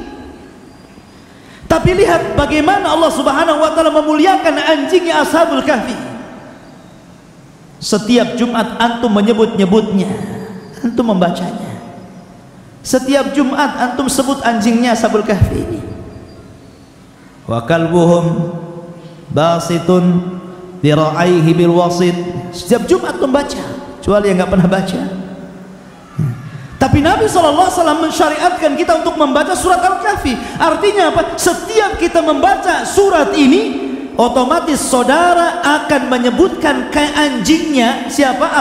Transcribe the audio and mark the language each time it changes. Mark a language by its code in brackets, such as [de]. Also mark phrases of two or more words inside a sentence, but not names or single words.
[id] Tapi lihat bagaimana Allah [ar] سبحانه وتعالى [id] memuliakan anjingnya Ashabul Kahfi. Setiap Jumat antum menyebut-nyebutnya, antum membacanya. Setiap Jumat antum sebut anjingnya Ashabul Kahfi ini. [ar] وكلبهم باسط ذراعيه بالوصيد. [id] Setiap Jumat antum baca, kecuali yang enggak pernah baca. Tapi Nabi SAW mensyariatkan kita untuk membaca surat Al-Kahfi. Artinya apa? Setiap kita membaca surat ini, otomatis saudara akan menyebutkan ke anjingnya siapa?